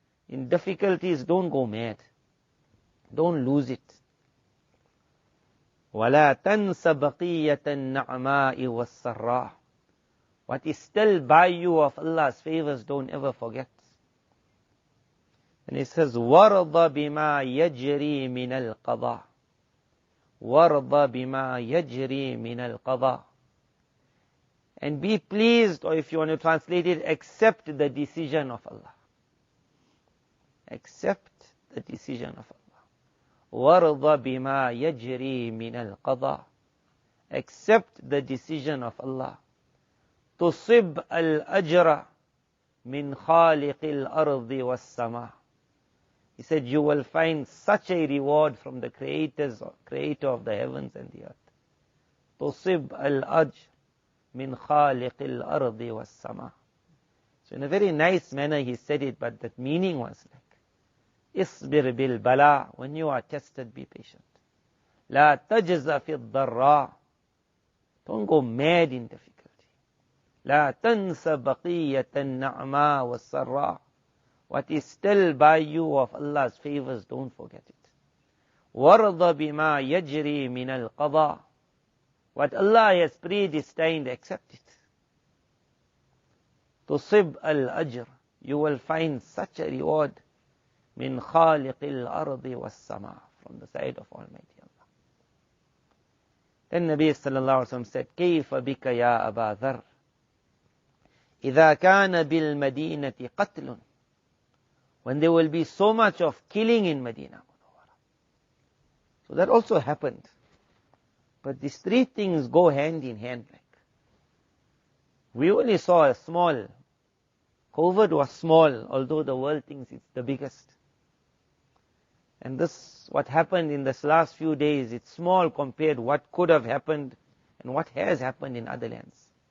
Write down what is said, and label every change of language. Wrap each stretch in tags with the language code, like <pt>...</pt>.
<en>In difficulties, don't go mad. Don't lose it.</en> <ar>وَلَا تَنْسَ بَقِيَّةَ النَّعْمَاءِ وَالسَّرَّاءِ.</ar> <en>What is still by you of Allah's favors, don't ever forget. And it says,</en> <ar>وَرْضَ بِمَا يَجْرِي مِنَ الْقَضَاءِ. وَرْضَ بِمَا يَجْرِي مِنَ الْقَضَاءِ.</ar> <en>And be pleased, or if you want to translate it, accept the decision of Allah. Accept the decision of Allah.</en> <ar>وَرْضَ بِمَا يَجْرِي مِنَ الْقَضَاءِ.</ar> <en>Accept the decision of Allah.</en> <ar>تُصِبْ الْأَجْرَ مِنْ خَالِقِ الْأَرْضِ وَالسَّمَاءِ.</ar> <en>He said, you will find such a reward from the creator of the heavens and the earth.</en> <ar>تُصِبْ الْأَجْرَ مِنْ خَالِقِ الْأَرْضِ وَالسَّمَاءِ.</ar> <en>So in a very nice manner he said it, but that meaning was like,</en> <ar>اصبر بالبلاء.</ar> <en>When you are tested, be patient.</en> <ar>لا تجز في الضراء.</ar> <en>Don't go mad in difficulty.</en> <ar>لا تنس بقية النعماء والسراء.</ar> <en>What is still by you of Allah's favors, don't forget it.</en> <ar>وَرْضَ بِمَا يَجْرِي مِنَ الْقَضَاءِ.</ar> <en>What Allah has predestined, accept it.</en> <ar>تُصِبْ الْأَجْرِ.</ar> <en>You will find such a reward.</en> <ar>مِنْ خَالِقِ الْأَرْضِ وَالسَّمَاءِ.</ar> <en>From the side of Almighty Allah. Then Nabi sallallahu alaihi wasallam said,</en> <ar>كَيْفَ بِكَ يَا أَبَا ذَرٍّ إِذَا كَانَ بِالْمَدِينَةِ قَتْلٌ.</ar> <en>When there will be so much of killing in Medina. So that also happened. But these three things go hand in hand. We only saw a small. COVID was small, although the world thinks it's the biggest. And this, what happened in this last few days, it's small compared what could have happened and what has happened in other lands.</en>